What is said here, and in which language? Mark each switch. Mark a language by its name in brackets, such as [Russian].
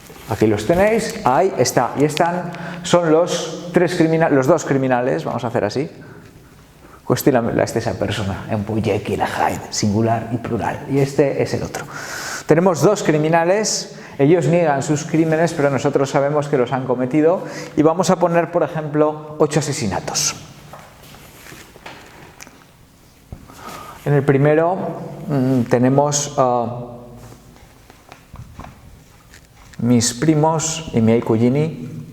[Spanish] Aquí los tenéis, hay, está y están, son los dos criminales, vamos a hacer así. [Italian] Questa è la stessa persona, è un po' [Spanish] Jekyll y Hyde, singular y plural, y este es el otro. Tenemos dos criminales, ellos niegan sus crímenes, pero nosotros sabemos que los han cometido, y vamos a poner, por ejemplo, 8 asesinatos. En el primero tenemos mis primos, [Italian] i miei cugini.